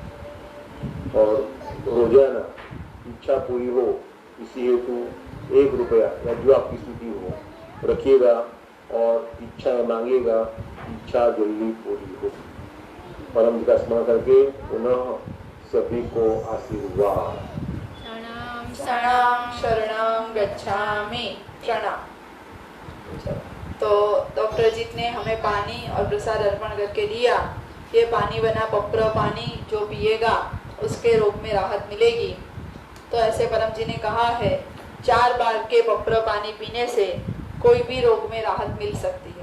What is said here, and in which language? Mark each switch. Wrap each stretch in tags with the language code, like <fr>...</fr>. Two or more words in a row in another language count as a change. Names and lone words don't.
<hi>और रोजाना इच्छा पूरी हो इसी हेतु 1 रुपया या जो आपकी स्थिति हो रखिएगा और इच्छाएं मांगेगा, इच्छा जल्दी पूरी हो। परम जी का स्मरण करके पुनः सभी को आशीर्वाद।</hi> <pi>शरणं शरणं गच्छामि। प्रणाम।</pi> <hi>तो डॉक्टर जीत ने हमें पानी और प्रसाद अर्पण करके दिया। ये पानी बना पत्र पानी जो पिएगा उसके रोग में राहत मिलेगी। तो ऐसे परम जी ने कहा है 4 बार के पत्र पानी पीने से कोई भी रोग में राहत मिल सकती है।</hi>